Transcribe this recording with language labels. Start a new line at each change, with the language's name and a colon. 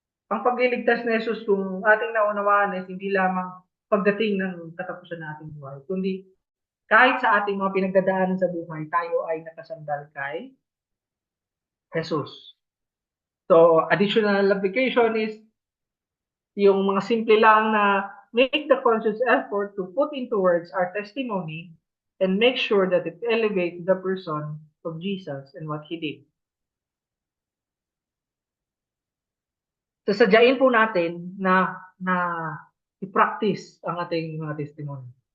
Filipino: Ang pagliligtas ni Jesus, kung ating naunawaan, ay hindi lamang pagdating ng katapusan ng ating buhay, kundi kahit sa ating mga pinagdadaanan sa buhay, tayo ay nakasandal kay Jesus.
English: So, additional application is
Filipino: yung mga simple lang na
English: make the conscious effort to put into words our testimony and make sure that it elevates the person of Jesus and what He did.
Filipino: Sasadyain po natin na i-practice ang ating mga testimony.